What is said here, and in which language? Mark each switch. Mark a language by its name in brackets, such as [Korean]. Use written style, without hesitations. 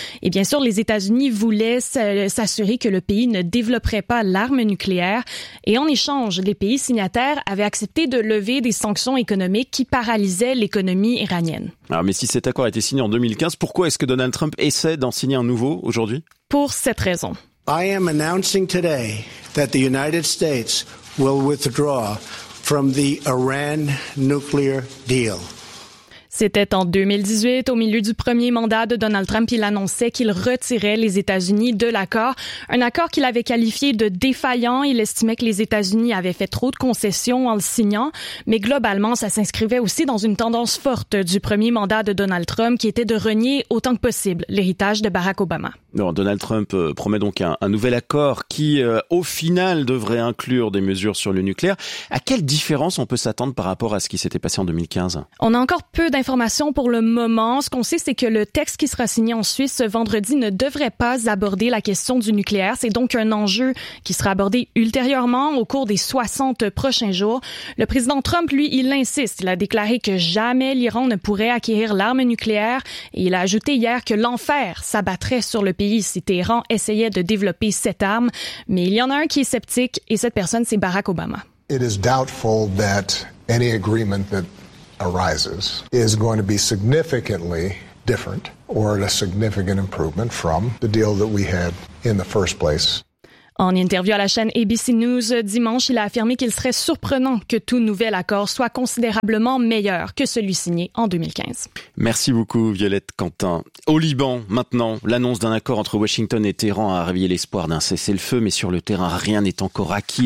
[French] Et bien sûr, les États-Unis voulaient s'assurer que le pays ne développerait pas l'arme nucléaire. Et en échange, les pays signataires avaient accepté de lever des sanctions économiques qui paralysaient l'économie iranienne. Alors, mais si cet accord a été signé en 2015, pourquoi est-ce que Donald Trump essaie d'en signer un nouveau aujourd'hui? Pour cette raison. [English] I am announcing today that the United States will withdraw from the Iran nuclear deal. [French] C'était en 2018, au milieu du premier mandat de Donald Trump, il annonçait qu'il retirait les États-Unis de l'accord. Un accord qu'il avait qualifié de défaillant. Il estimait que les États-Unis avaient fait trop de concessions en le signant. Mais globalement, ça s'inscrivait aussi dans une tendance forte du premier mandat de Donald Trump, qui était de renier autant que possible l'héritage de Barack Obama. Alors, Donald Trump promet donc un nouvel accord qui, au final, devrait inclure des mesures sur le nucléaire. À quelle différence on peut s'attendre par rapport à ce qui s'était passé en 2015? On a encore peu d'informations pour le moment. Ce qu'on sait, c'est que le texte qui sera signé en Suisse ce vendredi ne devrait pas aborder la question du nucléaire. C'est donc un enjeu qui sera abordé ultérieurement au cours des 60 prochains jours. Le président Trump, lui, il insiste. Il a déclaré que jamais l'Iran ne pourrait acquérir l'arme nucléaire. Et il a ajouté hier que l'enfer s'abattrait sur le pays si Téhéran essayait de développer cette arme. Mais il y en a un qui est sceptique et cette personne, c'est Barack Obama. [English] It is doubtful that any agreement that arises is going to be significantly different or a significant improvement from the deal that we had in the first place. [French] En interview à la chaîne ABC News dimanche, il a affirmé qu'il serait surprenant que tout nouvel accord soit considérablement meilleur que celui signé en 2015. Merci beaucoup, Violette Quentin. Au Liban, maintenant, l'annonce d'un accord entre Washington et Téhéran a réveillé l'espoir d'un cessez-le-feu, mais sur le terrain, rien n'est encore acquis.